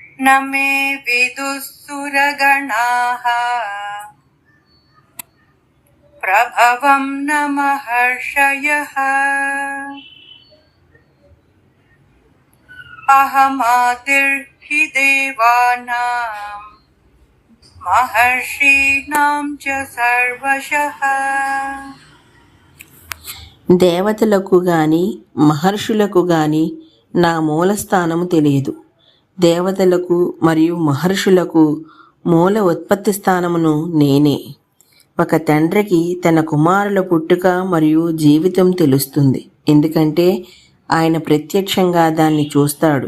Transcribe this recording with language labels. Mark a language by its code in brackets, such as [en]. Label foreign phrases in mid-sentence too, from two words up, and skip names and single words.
[sa] मे विदुःसुरगणाः प्रभवं न महर्षयः अहमादिर्हि देवानां महर्षीणां च सर्वशः. [te] దేవతలకు గాని మహర్షులకు గాని నా మూలస్థానము తెలియదు. దేవతలకు మరియు మహర్షులకు మూల ఉత్పత్తి స్థానమును నేనే. ఒక తండ్రికి తన కుమారుల పుట్టుక మరియు జీవితం తెలుస్తుంది, ఎందుకంటే ఆయన ప్రత్యక్షంగా దాన్ని చూస్తాడు.